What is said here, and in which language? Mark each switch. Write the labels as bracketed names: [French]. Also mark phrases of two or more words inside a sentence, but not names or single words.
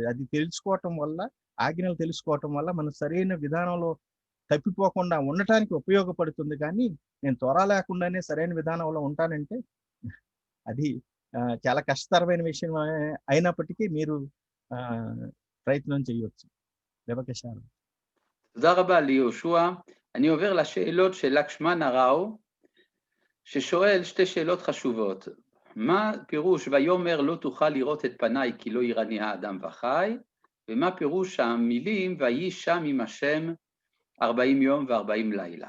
[Telugu] అది తెలుసుకోవటం వల్ల, ఆజ్ఞలు తెలుసుకోవటం వల్ల మనం సరైన విధానంలో తప్పిపోకుండా ఉండటానికి ఉపయోగపడుతుంది. కానీ నేను తోరా లేకుండానే సరైన విధానంలో ఉంటానంటే అది చాలా కష్టతరమైన విషయం అయినప్పటికీ మీరు ప్రయత్నం చేయవచ్చు. [Hebrew] בבקשה. תודה רבה ליהושע. אני עובר לשאלות של לקשמן הראו, ששואל שתי שאלות חשובות. מה פירוש ויאמר לא תוכל לראות את פניי כי לא יראני האדם וחי, ומה פירוש המילים ויהי שם עם השם 40 יום ו40 לילה.